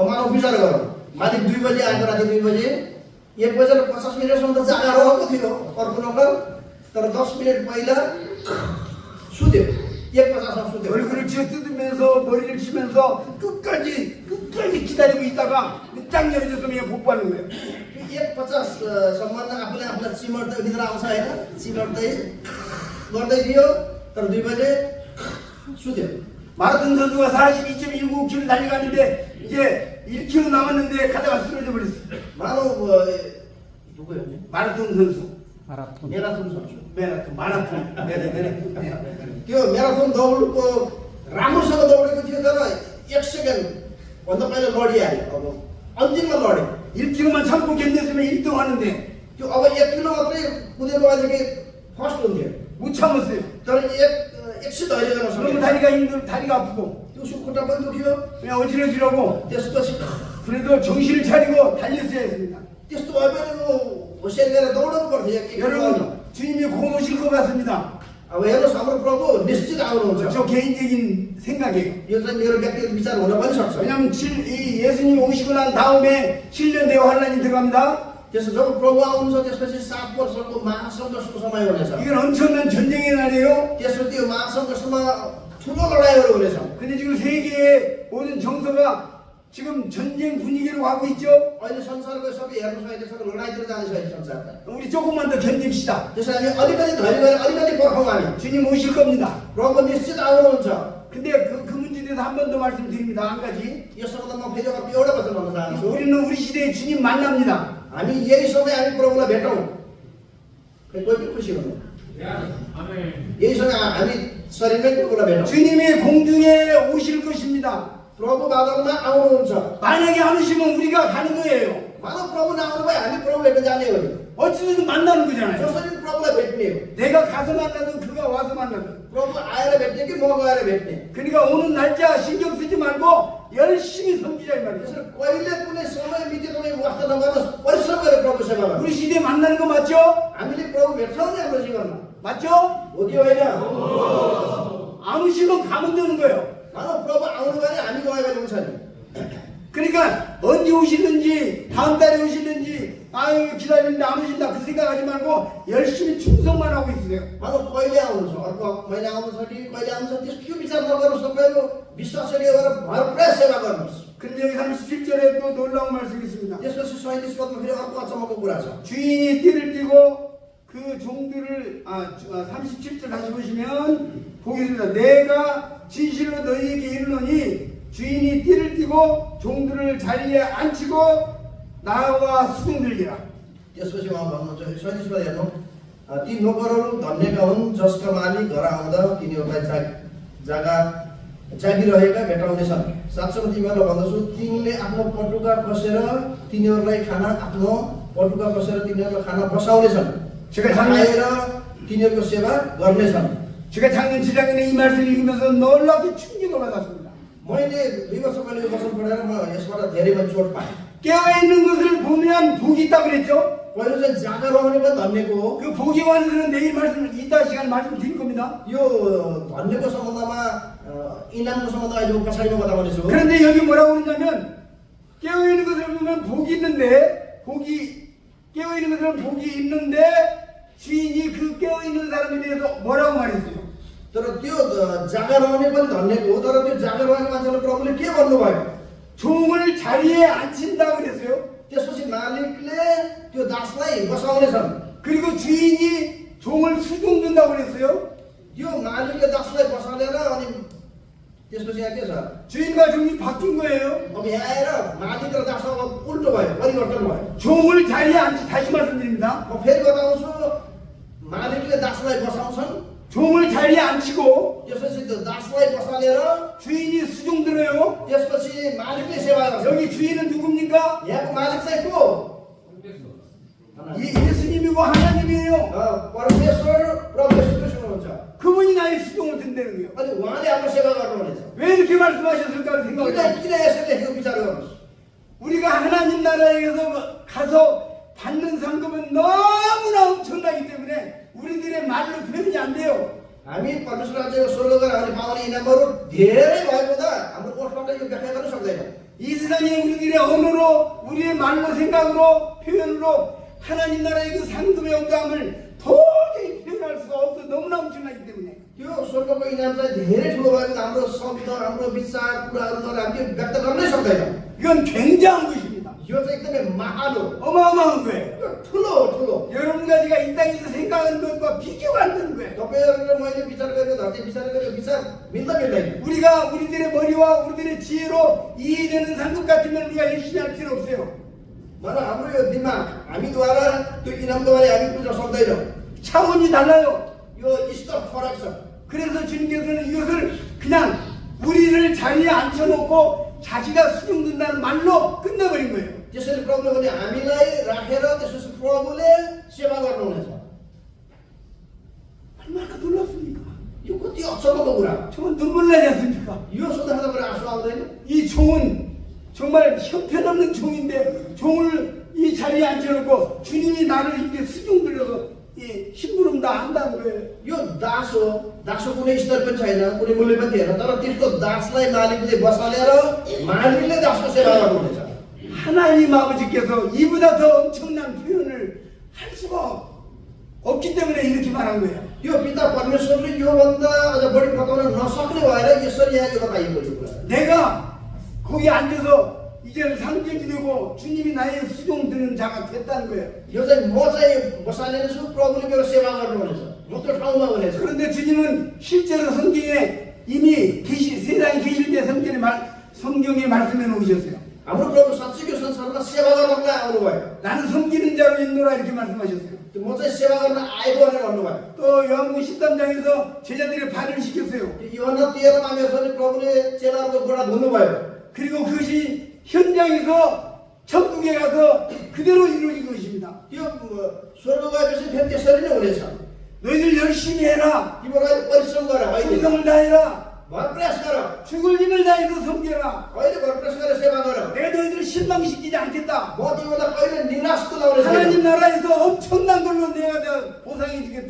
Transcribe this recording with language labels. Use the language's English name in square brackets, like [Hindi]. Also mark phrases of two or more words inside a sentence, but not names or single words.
[Nepali] मानव विचार गरौँ मालिक 2 बजे आएको राति 2 बजे 1 बजेर 50 मिनटसम्म त जागा रहेको थियो अर्को नोकर तर 10 मिनट पहिला सुत्यो 1:50मा सुत्यो। [Korean] 얼굴을 쥐어뜯으면서 머리를 치면서 끝까지 기다리고 있다가 짱 열어줬으면 복받는 거예요. [Nepali] 1:50 सम्ममा आफूले आफूलाई चिमर्दै निद्रा आउँछ होइन चिमर्दै गर्दै दियो तर 2 बजे सुत्यो [Korean] 마라톤 선수가 42.195km 달려갔는데 이제 1km 남았는데 가다가 쓰러져 버렸어. 누구예요? 마라톤 선수. [Nepali] मेराथन 선수 [Korean] 마라톤. [Nepali] त्यो म्याराथन दौडको राम्रोसँग दौडेको थियो तर 1 सेकेन्ड भन्दा पहिला लडिहाल्यो अब अन्तिममा लड्यो [Korean] 1km만 참고 견뎠으면 1등 하는데 [Nepali] त्यो अब 1 किलो मात्रै कुदेको भएदेखि फर्स्ट हुन्थ्यो [Korean] 못 참았어요. [Nepali] तर एकछिन धैर्य गर्न [Korean] 그러면 [Nepali] सक्यो [Korean] 다리가 아프고 [Nepali] त्यो खुट्टा पनि दुख्यो [Korean] 그냥 어지러지라고 [Nepali] त्यसपछि [Korean] 그래도 정신을 차리고 달렸어야 했습니다. [Nepali] त्यस्तो भए पनि होसियार गरेर दौडनु पर्थ्यो एक किलो [Korean] 여러분 주님이 곧 오실 것 같습니다. [Nepali] अब हेर्नुहोस् हाम्रो प्रभु निश्चित आउनुहुन्छ [Korean] 저 개인적인 생각이에요. [Nepali] यो चाहिँ मेरो व्यक्तिगत विचार हुन पनि सक्छ [Korean] 왜냐하면 이 예수님 오시고 난 다음에 7년 대화 환란이 들어갑니다. [Nepali] त्यसो जब प्रभु आउनुहुन्छ त्यसपछि 7 वर्षको महासङ्घर्षको समय हुनेछ [Korean] 이건 엄청난 전쟁의 날이에요. [Nepali] त्यसो त्यो महासङ्घर्षमा ठुलो लडाइँहरू हुनेछ [Korean] 근데 지금 세계의 모든 정서가 지금 전쟁 분위기로 가고 있죠. [Nepali] अहिले संसारको सबै हेर्नुहोस् अहिले सबै लडाइँतिर जाँदैछ अहिले संसारका [Korean] 우리 조금만 더 견딥시다. [Nepali] त्यसो हामी अलिकति धैर्य गरेर अलिकति पर्खौँ हामी [Korean] 주님 오실 겁니다. [Nepali] प्रभु निश्चित आउनुहुन्छ [Korean] 근데 그 문제에 대해서 한 번 더 말씀드립니다. 한 가지. [Nepali] यो सम्बन्धमा फेरि अर्को एउटा वचन भन्न चाहन्छु [Korean] 우리는 우리 시대에 주님 만납니다. [Nepali] हामी यही समय हामी प्रभुलाई भेटौँ खै कोही पनि खुसी हुनु यही समय हामी शरीरमै प्रभुलाई भेटौँ [Korean] 주님이 공중에 오실 것입니다. [Nepali] प्रभु बादलमा आउनुहुन्छ [Korean] 만약에 안 오시면 우리가 가는 거예요. [Nepali] मानव प्रभु नआउनु भए हामी प्रभु भेट्न जाने हो नि [Korean] 어찌든 만나는 거잖아요. [Nepali] जसरी प्रभुलाई भेट्ने हो [Korean] 내가 가서 만나든 그가 와서 만나든. [Nepali] प्रभु आएर भेट्ने कि म गएर भेट्ने [Korean] 그러니까 오는 날짜 신경 쓰지 말고 열심히 섬기자 이 말이에요. [Nepali] त्यसरी कहिले कुनै समय मिति तपाईँ वास्ता नगर्नुहोस् परिश्रम गरेर प्रभु सेवा गर्नुहोस् [Korean] 우리 시대에 만나는 거 맞죠? [Nepali] हामीले प्रभु भेट्छौँ नि हाम्रो जीवनमा [Korean] 맞죠? [Nepali] हो कि होइन [Korean] 안 오시면 가면 되는 거예요. [Nepali] मानव प्रभु आउनु भने हामी गयो भने हुन्छ नि [Korean] 그러니까 언제 오시는지 다음 달에 오시는지 아유 기다리는데 안 오신다 그 생각하지 말고 열심히 충성만 하고 있으세요. [Nepali] मानव कहिले आउनुहुन्छ अर्को महिना आउनुहुन्छ कि कहिले आउँछ त्यो विचार नगर्नुहोस् तपाईँहरू विश्वासले गरेर भरपुरा सेवा गर्नुहोस् [Korean] 근데 여기 37절에 또 놀라운 말씀이 있습니다. त्यसपछि 37 पदमा फेरि अर्को अचम्मको कुरा छ 주인이 띠를 띠고 그 종들을 37절 다시 보시면 보겠습니다. 내가 진실로 너희에게 이르노니 주인이 띠를 띠고 종들을 자리에 앉히고 나와 수종들기라. [Nepali] त्यसपछि उहाँ भन्नुहुन्छ 37 पद हेर्नु ती नोकरहरू धन्यका हुन् जसका मालिक घर आउँदा तिनीहरूलाई जग्गा जागिरहेका भेटाउनेछन् साँच्चै तिमीहरूलाई भन्दछु तिमीले आफ्नो पटुका कसेर तिनीहरूलाई खाना बसाउनेछन् [Korean] 제가 [Nepali] खाएर तिनीहरूको सेवा गर्नेछन् [Korean] 제가 작년 지장인의 이 말씀을 읽으면서 놀랍게 충격을 받았습니다. [Nepali] मैले 2 वर्ष पहिले यो वचन पढेर म यसबाट धेरै मैले चोट पाएँ [Korean] 깨어있는 것을 보면 복이 있다 그랬죠? [Nepali] पहिलो चाहिँ जागा रहने पनि धन्यको हो [Korean] 그 복이 완전은 내일 말씀 이따 시간 말씀드릴 겁니다. [Nepali] यो धन्यको सम्बन्धमा इनामको सम्बन्ध अहिले म पछाडिमा बताउनेछु [Korean] 그런데 여기 뭐라고 그러냐면 깨어있는 것을 보면 복이 있는데 깨어있는 것은 복이 있는데 주인이 그 깨어있는 사람에 대해서 뭐라고 말했어요? [Nepali] तर त्यो जागा रहने पनि धन्यको हो तर त्यो जागा रहेको मान्छेलाई प्रभुले के भन्नुभयो [Korean] 종을 자리에 앉힌다 그랬어요. [Nepali] त्यसपछि मालिकले त्यो दासलाई बसाउनेछन् [Korean] 그리고 주인이 종을 수종든다고 그랬어요. [Nepali] त्यो मालिकले दासलाई बसालेर अनि त्यसपछि यहाँ के छ [Korean] 주인과 종이 바뀐 거예요. [Nepali] अब यहाँ आएर मालिक र दास अब उल्टो भयो परिवर्तन भयो [Korean] 종을 자리에 다시 말씀드립니다. [Nepali] म फेरि बताउँछु मालिकले दासलाई बसाउँछन् [Korean] 종을 자리에 앉히고 [Nepali] त्यसपछि त्यो दासलाई बसालेर [Korean] 주인이 수종 들어요. [Nepali] त्यसपछि मालिकले सेवा गर्छ [Korean] 여기 주인은 누굽니까? [Nepali] यहाँको मालिक चाहिँ को [Korean] 예수님이고 하나님이에요. [Nepali] परमेश्वर प्रभु येशू ख्रीष्ट हुनुहुन्छ [Korean] 그분이 나의 수종을 든다는 거예요. [Nepali] अनि उहाँले हाम्रो सेवा गर्नुहुनेछ [Korean] 왜 이렇게 말씀하셨을까 생각을 해요. [Nepali] किन यसरी लेखेको विचार गर्नुहोस् [Korean] 우리가 하나님 나라에서 가서 받는 상급은 너무나 엄청나기 때문에 우리들의 말로 표현이 안 돼요. [Nepali] हामी परमेश्वर राज्यको स्वर्ग गएर हामीले पाउने इनामहरू धेरै भएको हुँदा हाम्रो कोषबाट यो व्याख्या गर्न सक्दैन [Korean] 이 세상에 우리들의 언어로 우리의 말로 생각으로 표현으로 하나님 나라의 그 상급의 영감을 도저히 표현할 수가 없어. 너무나 엄청나기 때문에 [Nepali] त्यो स्वर्गको इनाम चाहिँ धेरै ठुलो भएको हाम्रो शब्द हाम्रो विचार कुराहरूद्वारा हामीले व्यक्त गर्नै सक्दैन [Korean] 이건 굉장한 것입니다. [Nepali] यो चाहिँ एकदमै महान हो [Korean] 어마어마한 거예요. [Nepali] यो ठुलो हो ठुलो [Korean] 여러분과 제가 이 땅에서 생각하는 것과 비교가 안 되는 거예요. [Nepali] तपाईँहरू र मैले विचार गरेको धरती विचार गरेको विचार मिल्दा मिल्दैन [Korean] 우리가 우리들의 머리와 우리들의 지혜로 이해되는 상급 같으면 우리가 열심히 할 필요 없어요. [Nepali] मलाई हाम्रो यो दिमाग हामीद्वारा त्यो इनामद्वारा हामी बुझ्न सक्दैनौँ [Korean] 차원이 달라요. [Nepali] यो स्तर फरक छ [Korean] 그래서 주님께서는 이것을 그냥 우리를 자리에 앉혀놓고 자기가 수용된다는 말로 끝내버린 거예요. [Nepali] त्यसैले प्रभुले भने हामीलाई राखेर त्यसपछि प्रभुले सेवा गर्नुहुनेछ [Korean] 얼마나 놀랍습니까? [Nepali] यो कति अचम्मको कुरा [Korean] 정말 눈물 나지 않습니까? [Nepali] यो सुन्दा तपाईँ आँसु आउँदैन [Korean] 이 종은 정말 형편없는 종인데 종을 이 자리에 앉혀놓고 주님이 나를 이렇게 수용들여서 이 심부름 다 한다는 거예요. [Nepali] यो दास हो दासको कुनै स्तर पनि छैन कुनै मूल्य पनि थिएन तर त्यसको दासलाई मालिकले बसालेर मालिकले दासको सेवा गर्नुहुनेछ [Korean] 하나님 아버지께서 이보다 더 엄청난 표현을 할 수가 없기 때문에 이렇게 말한 거예요. [Nepali] यो पिता परमेश्वरले योभन्दा अझ बढी बताउन नसक्ने भएर यसरी यहाँ यो बताइएको यो कुरा [Korean] 내가 거기 앉아서 이제는 상급이 되고 주님이 나의 수종 드는 자가 됐다는 거예요. [Nepali] यो चाहिँ म चाहिँ बसालिनेछु प्रभुले मेरो सेवा गर्नुहुनेछ म त्यो ठाउँमा हुनेछु [Korean] 그런데 주님은 실제로 성경에 이미 세상에 계실 때 성경에 말씀해 놓으셨어요. [Nepali] हाम्रो प्रभु साँच्चै यो संसारमा सेवा गर्नको लागि आउनुभयो [Korean] 나는 섬기는 자로 있노라 이렇게 말씀하셨어요. [Nepali] म चाहिँ सेवा गर्न आएको भनेर भन्नुभयो [Korean] 또 요한복음 13장에서 제자들의 발을 씻겼어요. [Nepali] योहन्ना 13 मा मेसोले प्रभुले चेलाहरूको गोडा धुनुभयो [Korean] 그리고 그것이 현장에서 천국에 가서 그대로 이루어진 것입니다. [Nepali] त्यो स्वर्ग गएपछि फेरि त्यसरी नै हुनेछ [Korean] 너희들 열심히 해라. [Nepali] तिम्रो अहिले परिश्रम गर अहिले [Korean] 충성을 다해라. [Nepali] भर प्रयास गर [Korean] 죽을 힘을 다해서 섬겨라. [Nepali] अहिले भर प्रयास गरेर सेवा गर [Korean] 내가 너희들을 실망시키지 않겠다. [Nepali] म तिमीलाई कहिले निराश तुलाउने छैन [Korean] 하나님 나라에서 엄청난 걸로 내가 보상해 주겠다.